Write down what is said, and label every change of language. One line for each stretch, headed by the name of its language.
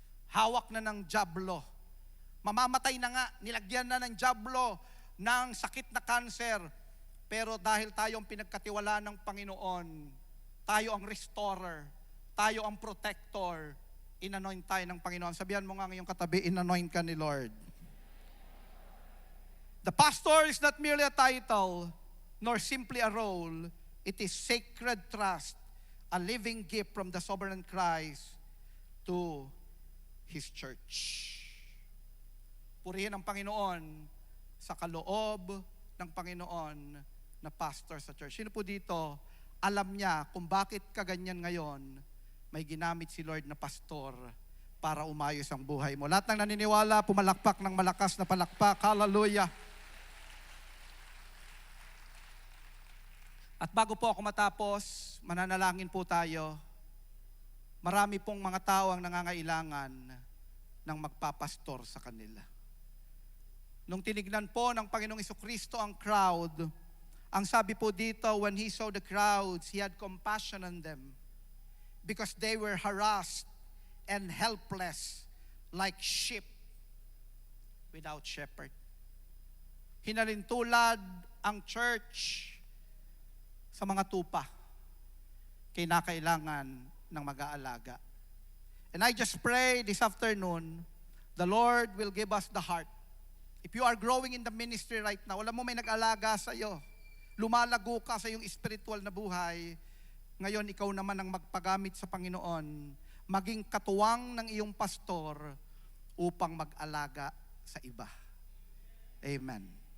Filipino: Hawak na ng jablo. Mamamatay na nga, nilagyan na ng jablo ng sakit na cancer. Pero dahil tayo ang pinagkatiwalaan ng Panginoon, tayo ang restorer, tayo ang protector, inanoint tayo ng Panginoon. Sabihan mo nga ngayong katabi, inanoint ka ni Lord.
English: The pastor is not merely a title, nor simply a role. It is sacred trust, a living gift from the sovereign Christ to His church.
Filipino: Purihin ang Panginoon sa kaloob ng Panginoon na pastor sa church. Sino po dito, alam niya kung bakit kaganyan ngayon, may ginamit si Lord na pastor para umayos ang buhay mo. Lahat ng naniniwala, pumalakpak ng malakas na palakpak. Hallelujah! At bago po ako matapos, mananalangin po tayo. Marami pong mga tao ang nangangailangan ng magpapastor sa kanila. Nung tinignan po ng Panginoong Jesucristo ang crowd, ang sabi po dito,
English: when He saw the crowds, He had compassion on them because they were harassed and helpless like sheep without shepherd.
Filipino: Hinalintulad ang church sa mga tupa, kinakailangan ng mag-aalaga.
English: And I just pray this afternoon, the Lord will give us the heart. If you are growing in the ministry right now,
Filipino: wala mo may nag-alaga sa iyo, lumalago ka sa iyong spiritual na buhay, ngayon ikaw naman ang magpagamit sa Panginoon, maging katuwang ng iyong pastor upang mag-alaga sa iba. Amen.